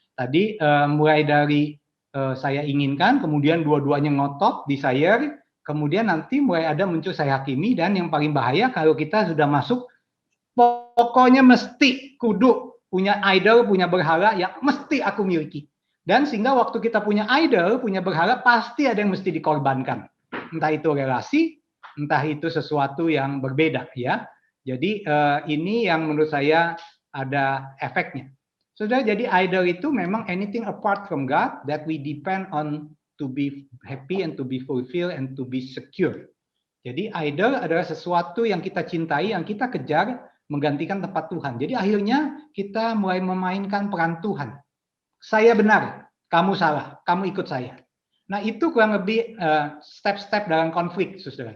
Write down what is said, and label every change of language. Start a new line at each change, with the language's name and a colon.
Indonesian: Tadi mulai dari saya inginkan, kemudian dua-duanya ngotot, desire, kemudian nanti mulai ada muncul saya hakimi, dan yang paling bahaya kalau kita sudah masuk pokoknya mesti kudu punya idol, punya berhala yang mesti aku miliki. Dan sehingga waktu kita punya idol, punya berhala, pasti ada yang mesti dikorbankan. Entah itu relasi, entah itu sesuatu yang berbeda ya. Jadi ini yang menurut saya ada efeknya. Saudara, jadi idol itu memang
English: anything apart from God that we depend on to be happy and to be fulfilled and to be secure.
Indonesian: Jadi idol adalah sesuatu yang kita cintai, yang kita kejar, menggantikan tempat Tuhan. Jadi akhirnya kita mulai memainkan peran Tuhan. Saya benar, kamu salah, kamu ikut saya. Nah, itu kurang lebih step-step dalam konflik, saudara.